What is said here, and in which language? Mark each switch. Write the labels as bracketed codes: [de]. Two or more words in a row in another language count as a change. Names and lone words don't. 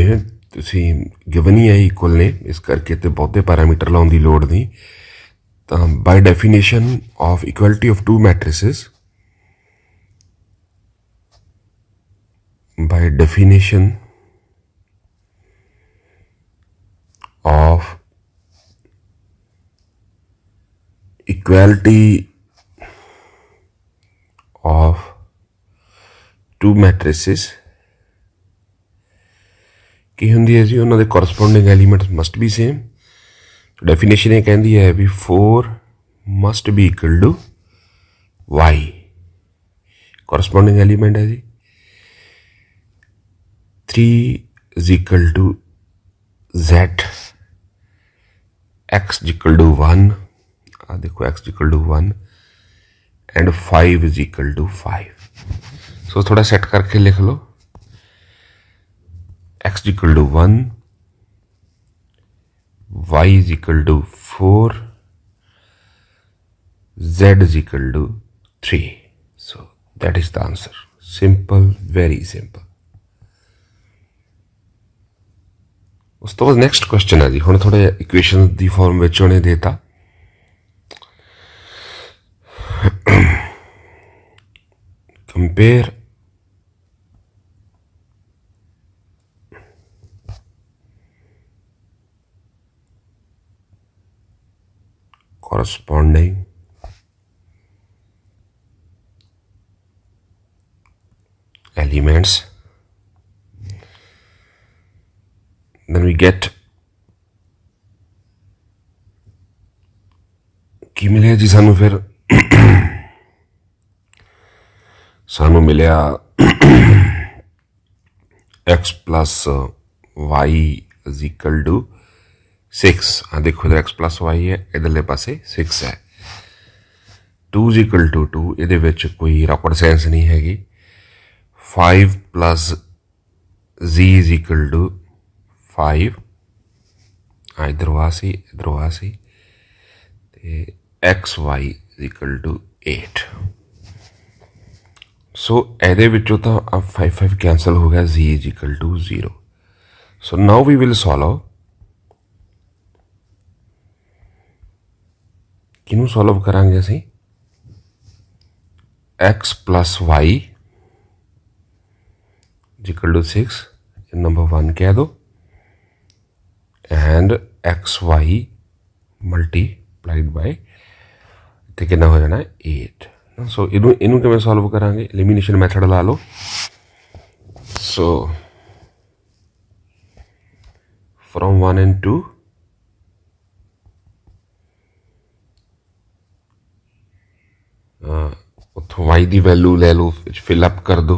[pa] ਤੁਸੀਂ ਗਿਵਨ ਹੀ ਹੈ ਇਕੁਅਲ ਨੇ, ਇਸ ਕਰਕੇ ਤੇ ਬਹੁਤੇ ਪੈਰਾਮੀਟਰ ਲਾਉਣ ਦੀ ਲੋੜ ਨਹੀਂ। [en] ਤਾਂ by definition of equality of two matrices, by definition of equality of two matrices [pa] ਕੀ ਹੁੰਦੀ ਹੈ ਜੀ, ਉਹਨਾਂ ਦੇ [en] corresponding elements must be same. [pa] ਡੈਫੀਨੇਸ਼ਨ ਇਹ ਕਹਿੰਦੀ ਹੈ [en] we 4 must be equal to y, corresponding element [pa] ਹੈ ਜੀ। [en] 3 is equal to z, x is equal to 1, [pa] ਆ ਦੇਖੋ [en] x is equal to 1 and 5 is equal to 5। [pa] ਸੋ ਥੋੜਾ ਸੈਟ ਕਰਕੇ ਲਿਖ ਲਓ, [en] x is equal to 1, y is equal to 4, z is equal to 3। So that is the answer. Simple, very simple। [pa] ਉਸ ਤੋਂ ਬਾਅਦ [en] next question [pa] ਹੈ ਜੀ। ਹੁਣ ਥੋੜੇ ਇਕੁਏਸ਼ਨ ਦੀ ਫਾਰਮ ਵਿੱਚ ਉਹਨੇ ਦੇਤਾ। [en] compare corresponding elements, then we get [pa] ਕੀ ਮਿਲਿਆ ਜੀ ਸਾਨੂੰ। ਫਿਰ ਸਾਨੂੰ ਮਿਲਿਆ [en] x plus y is equal to 6। [pa] ਆ ਦੇਖੋ [en] x plus y [pa] ਹੈ, ਇਧਰਲੇ ਪਾਸੇ 6 ਹੈ। [en] 2 is equal to 2, [pa] ਇਹਦੇ ਵਿੱਚ ਕੋਈ [en] rocket science [pa] ਨਹੀਂ ਹੈਗੀ। [en] 5 plus z is equal to 5, [pa] ਇੱਧਰੋਂ ਆ ਸੀ, ਇੱਧਰੋਂ ਆ ਸੀ, ਤੇ xy [en] is equal to 8। [pa] ਸੋ ਇਹਦੇ ਵਿੱਚੋਂ ਤਾਂ 5 ਕੈਂਸਲ ਹੋ ਗਿਆ, [en] z is equal to 0। so now we will solve. [pa] ਕਿਹਨੂੰ ਸੋਲਵ ਕਰਾਂਗੇ ਅਸੀਂ? [en] x plus y is equal to 6, [pa] ਨੰਬਰ 1 ਕਹਿ ਦੋ, [en] and xy multiplied by, [pa] ਤੇ ਕਿੰਨਾ ਹੋ ਜਾਣਾ 8। ਸੋ ਇਹਨੂੰ ਕਿਵੇਂ ਸੋਲਵ ਕਰਾਂਗੇ? [en] elimination method [pa] ਲਾ ਲਓ। [en] so from 1 and 2, [pa] ਉੱਥੋਂ y ਦੀ ਵੈਲਿਊ ਲੈ ਲਓ, ਵਿੱਚ [en] fill up [pa] ਕਰ ਦਿਓ।